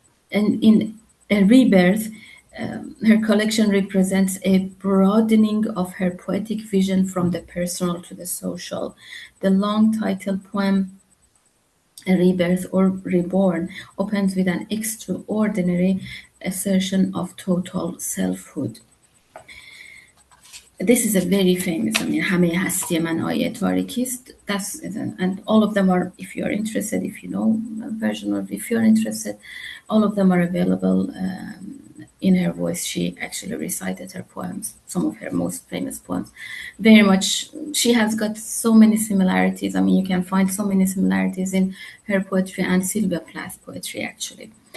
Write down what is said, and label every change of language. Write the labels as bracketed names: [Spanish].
[English] And in A Rebirth, her collection represents a broadening of her poetic vision from the personal to the social. The long title poem, A Rebirth or Reborn, opens with an extraordinary assertion of total selfhood. This is a very famous, [Persian] همه هستی من آیه تاریکی است. [English] And all of them are, if you're interested, if you know Persian or if you're interested, all of them are available in her voice. She actually recited her poems, some of her most famous poems. Very much, she has got so many similarities. I mean, you can find so many similarities in her poetry and Sylvia Plath's poetry, actually.